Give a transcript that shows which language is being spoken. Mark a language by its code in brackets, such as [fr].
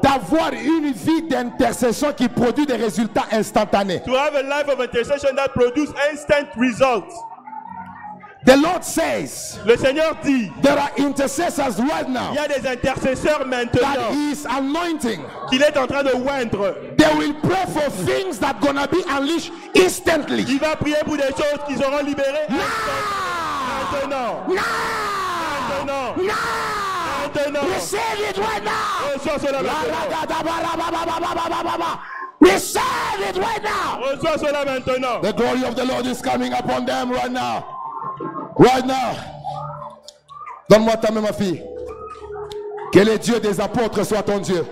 [fr] d'avoir une vie d'intercession qui produit des résultats instantanés. [en] to have a life of intercession that produces instant results. The Lord says [fr] Le Seigneur dit, [en] there are intercessors right [fr] il [en] now [fr] y a des intercesseurs [en] that [fr] maintenant [en] He is anointing. [fr] qu'il est en train de oindre. [en] They will pray for things that gonna be unleashed instantly. [fr] Il va prier pour des choses qui seront libérées [en] Now! [fr] maintenant. [en] Now! [fr] Maintenant. [en] Now! [fr] Maintenant. [en] Receive it right now! [fr] Reçois cela maintenant. [en] Receive it right now! [fr] Reçois cela maintenant. [en] The glory of the Lord is coming upon them right now. Right now. [fr] Donne-moi ta main, ma fille. Que le Dieu des apôtres soit ton Dieu.